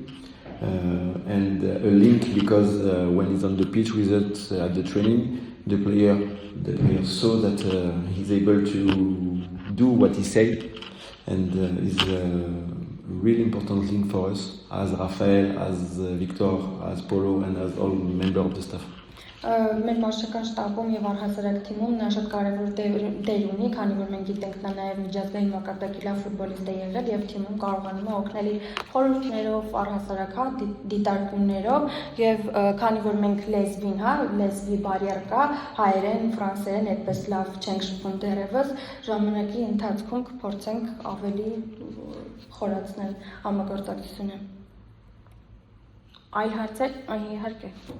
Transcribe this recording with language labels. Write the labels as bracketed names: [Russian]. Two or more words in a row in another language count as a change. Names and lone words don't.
[English] And a link because when he's on the pitch with us at the training, the player saw that he's able to do what he said, and is a really important link for us as Rafael, as Victor, as Polo, and as all members of the staff. [Armenian] Մեր մարշական շտաբում եւ առհասարակ թիմում նա շատ կարեւոր դեր ունի, քանի որ մենք գիտենք նա նաեւ միջազգային մակարդակի լավ ֆուտբոլիստ է եղել եւ թիմում կարողանում է օգնել խորհուրդներով, առհասարակ դիտարկումներով եւ քանի որ մենք լեզվին, լեզվի բարիեր կա, հայերեն, ֆրանսերեն այդպես լավ չենք շփվում դեռևս, ժամանակի ընթացքում կփորձենք ավելի խորացնել համագործակցությունը։ Այլ հարցեր, իհարկե։